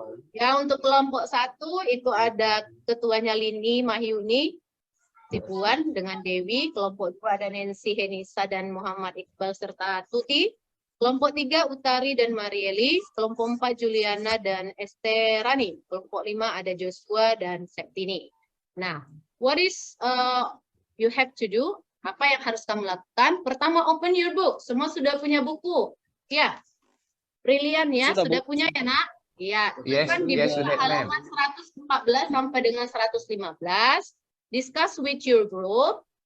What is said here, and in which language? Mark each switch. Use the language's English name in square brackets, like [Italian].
[Indonesian] Ya, untuk kelompok 1 itu ada ketuanya Lini Mahyuni, Tipuan dengan Dewi. Kelompok 2 ada Nancy, Henisa, dan Muhammad Iqbal serta Tuti. Kelompok 3 Utari dan Marieli. Kelompok 4 Juliana dan Esterani. Kelompok 5 ada Joshua dan Septini. [English] Nah, what is you have to do? [Indonesian] Apa yang harus kamu lakukan? Pertama, [English] open your book. [Indonesian] Semua sudah punya buku. Ya, brilian ya. Sudah punya ya, nak? Ya, kan di buku halaman 114 sampai dengan 115. [English] Discuss with your group.